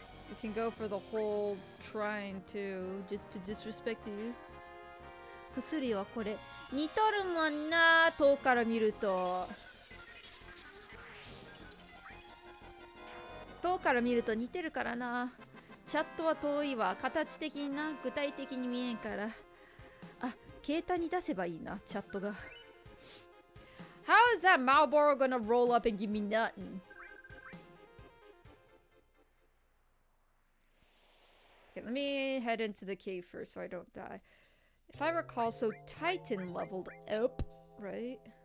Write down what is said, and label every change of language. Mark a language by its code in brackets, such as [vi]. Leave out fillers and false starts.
[en] We can go for the whole shrine too, just to disrespect you. [ja] 薬はこれ似とるもんな、遠くから見ると。遠くから見ると似てるからな。チャットは遠いわ。形的にな、具体的に見えんから。あ、携帯に出せばいいな、チャットが。 [en] How is that Marlboro gonna roll up and give me nothing? Okay, let me head into the cave first so I don't die. If I recall, so Titan leveled up, right?